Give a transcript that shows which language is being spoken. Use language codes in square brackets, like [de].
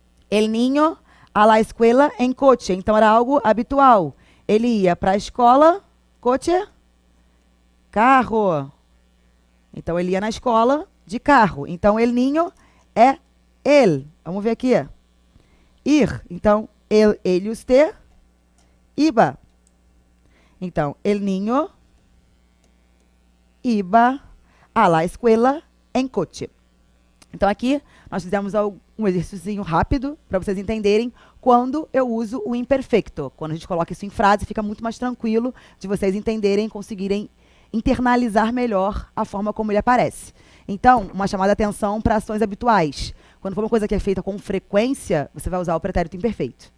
[es] El niño a la escuela en coche. [pt] Então, era algo habitual. Ele ia para a escola, coche, carro. Então, ele ia na escola de carro. Então, [es] el niño [pt] é ele. Vamos ver aqui. Ir. Então, ele e usted, iba. [es] Então, el niño iba a la escuela en coche. [pt] Então, aqui, nós fizemos um exercício rápido para vocês entenderem quando eu uso o imperfecto. Quando a gente coloca isso em frase, fica muito mais tranquilo de vocês entenderem, conseguirem internalizar melhor a forma como ele aparece. Então, uma chamada de atenção para ações habituais. Quando for uma coisa que é feita com frequência, você vai usar o pretérito imperfeito.